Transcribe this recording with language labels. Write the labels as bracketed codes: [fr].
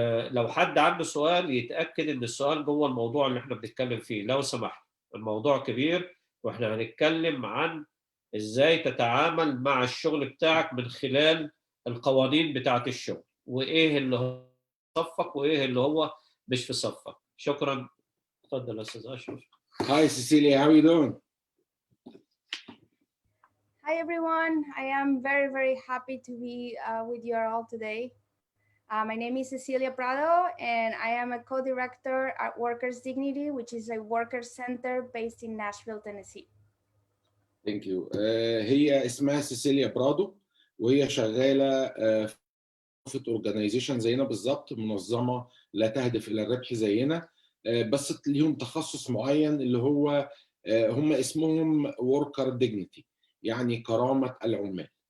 [ar] لو حد عنده سؤال يتأكد إن السؤال جوه الموضوع اللي احنا بنتكلم فيه لو سمحت. الموضوع كبير، واحنا هنتكلم عن إزاي تتعامل مع الشغل بتاعك من خلال القوانين بتاعة الشغل، وإيه اللي هو في صفك وإيه اللي هو مش في صفك. شكرا. اتفضل يا أستاذ أشرف. [en] Hi Cecilia, how are you doing? Hi everyone, I am very happy to be with you all today. My name is Cecilia Prado and I am a co-director at Workers Dignity, which is a workers center based in Nashville, Tennessee. Thank you. [ar] هي اسمها سيسيليا برادو، وهي شغالة في اورجانيزيشن زينا بالظبط، منظمة لا تهدف إلى الربح زينا، بس ليهم تخصص معين اللي هو هم اسمهم Worker Dignity، يعني كرامة العمال.